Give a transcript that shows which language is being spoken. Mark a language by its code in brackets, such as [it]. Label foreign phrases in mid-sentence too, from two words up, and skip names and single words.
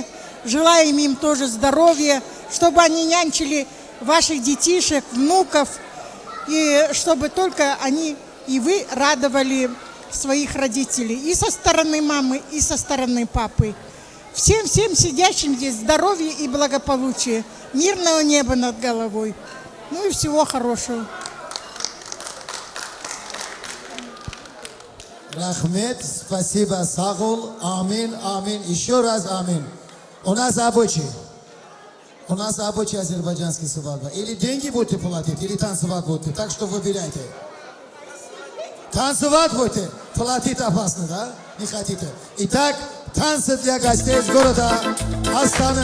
[ru] Желаем им тоже здоровья, чтобы они нянчили ваших детишек, внуков, и чтобы только они и вы радовали своих родителей и со стороны мамы, и со стороны папы. Всем сидящим здесь здоровья и благополучия, мирного неба над головой. Ну и всего хорошего. Rahmet, спасибо, [az] sağ ol, amin, amin, [ru] еще раз amin. У нас рабочий. У нас рабочий азербайджанский свадьба. Или деньги будете платить, или танцевать будете. Так что выбирайте. Танцевать будете, платить опасно, да? Не хотите. Итак, танцы для гостей из города Астаны.